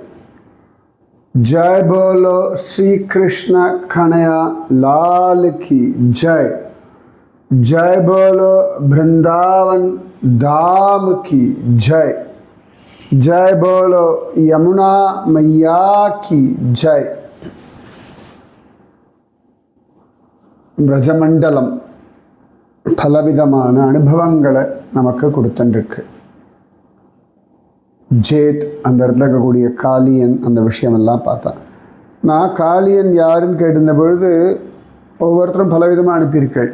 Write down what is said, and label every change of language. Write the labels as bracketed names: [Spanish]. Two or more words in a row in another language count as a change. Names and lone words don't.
[Hindi] जय बोलो श्री कृष्ण कन्हैया लाल की जय। जय बोलो वृंदावन धाम की जय। जय बोलो यमुना मैया की जय। [Tamil] பிரஜமண்டலம் பலவிதமான அனுபவங்களை நமக்கு கொடுத்துருக்கு. ஜேத் அந்த இடத்துல இருக்கக்கூடிய காளியன் அந்த விஷயமெல்லாம் பார்த்தா, நான் காளியன் யாருன்னு கேட்டிருந்த பொழுது ஒவ்வொருத்தரும் பலவிதமாக அனுப்பியிருக்கள்.